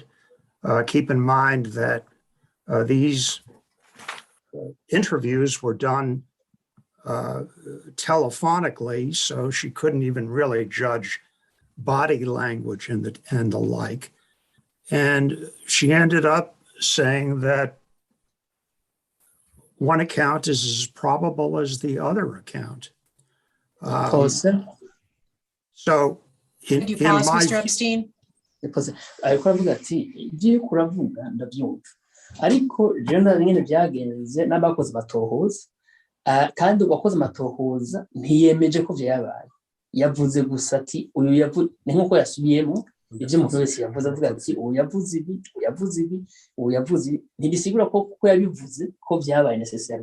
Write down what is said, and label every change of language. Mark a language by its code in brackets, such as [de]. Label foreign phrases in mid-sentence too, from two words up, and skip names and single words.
[en] Keep in mind that these interviews were done telephonically, so she couldn't even really judge body language and the like. And she ended up saying that one account is as probable as the other account. So Could you pause, Mr. Epstein? [rn] Ariko aravuga ati ibyo kuravuga ndabyumva, ariko rero na nyine byagenze n'abakoze amatohoza, kandi uwakoze amatohoza ntiyemeje ko byabaye, yavuze gusa ati uyu yavuze, ni nk'uko yasubiyemo ibyo umuntu wese yavuze, avuga ati ubu yavuze ibi, ubu yavuze ibi, ntibisigura ko yabivuze ko byabaye necessary.